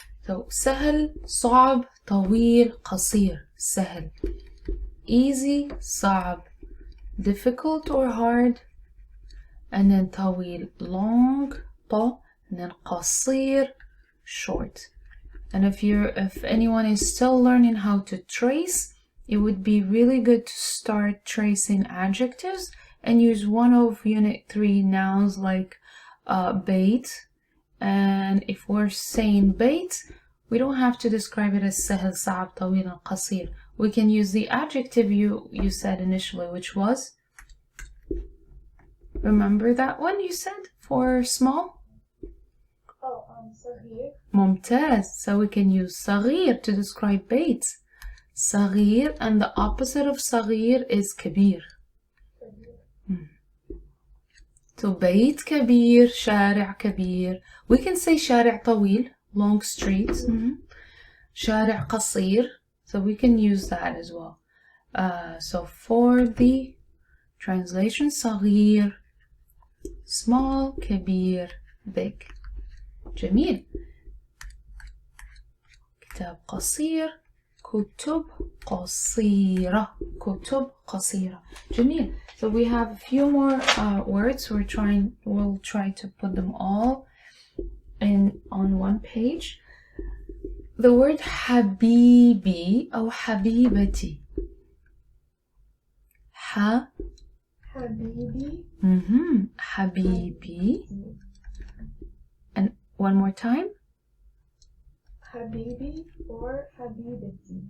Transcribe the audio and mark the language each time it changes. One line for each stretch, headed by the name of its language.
Arabic: So سهل صعب طويل قصير.
English: سهل easy صعب difficult or hard, and then طويل long طو, and then قصير short. And if anyone is still learning how to trace, it would be really good to start tracing adjectives and use one of Unit 3 nouns like bait. And if we're saying bait, we don't have to describe it as
Arabic: سهل صعب طويل قصير.
English: We can use the adjective you said initially, which was, remember that one you said for small?
Arabic: صغير. ممتاز.
English: So we can use صغير to describe bait. صغير, and the opposite of صغير is كبير.
Arabic: So بيت كبير, شارع كبير.
English: We can say
Arabic: شارع طويل,
English: long streets.
Arabic: شارع قصير.
English: So we can use that as well. So for the translation, صغير, small, كبير, big.
Arabic: جميل. كتاب قصير, كتب قصيرة, كتب قصيرة. جميل.
English: So we have a few more words. We'll try to put them all on one page. The word
Arabic: حبيبي أو حبيبتي. حبيبي.
English: حبيبي. And one more time.
Arabic: حبيبي or حبيبتي.